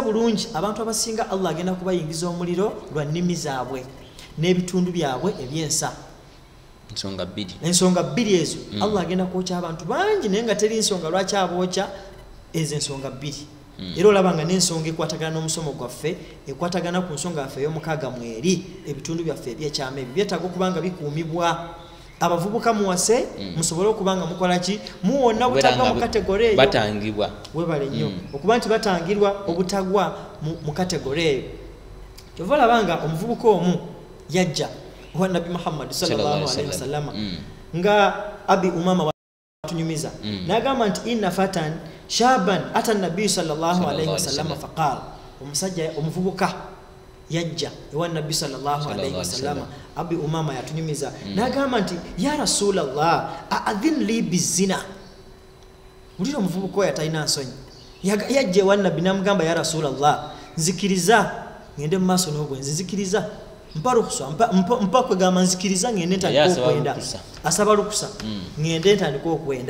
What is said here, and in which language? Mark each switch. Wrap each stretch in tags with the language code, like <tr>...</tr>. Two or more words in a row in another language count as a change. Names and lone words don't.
<lg>bulungi abantu abasinga Allah agenda kubayingiza omuliro lwa nnimi zaabwe n'ebitundu byabwe ebyensa ensonga bbiri ezo Allah agenda kwokya abantu bangi naye nga teri nsonga lwaki abookya ezo ensonga bbiri era olaba nga n'ensonga ekwatagana n'omusomo gwaffe ekwatagana ku nsonga yaffe ey'omukaaga mweri ebitundu byaffe ebyekyama ebyo byetaaga okuba nga bikuumibwa abavubuka muwase musobole okuba nga mukola ki muwonna butagwa mu kategori eyo batangibwa webale nnyo okuba nti batangirwa obutagwa mu kategori eyo kyova olaba nga omuvubuka omu yajja wa Nabi Muhammad</lg> <ar>صلى الله عليه</ar> <lg>wasallama nga Abi Umama watunyumiza n'agamba nti</lg> <ar>إن فتى شابا أتى النبي صلى الله عليه وسلم</ar> <lg>faqala omusajja omuvubuka yajja ewa Nabi</lg> <ar>صلى الله عليه وسلم</ar> <lg>Abi Umama yatunyumiza n'agamba nti</lg> <ar>يا رسول الله ائذن لي بالزنا</ar> <lg>ulira omuvubuka oyo atalina nsonyi yajja ewa Nabi n'amugamba</lg> <ar>يا رسول الله</ar> <lg>nzikiriza ngende mu maaso n'obwenzi nzikiriza mpa kwegamba nzikiriza ngende ntandika okwenda asaba lukusa ngende ntandika okwenda</lg>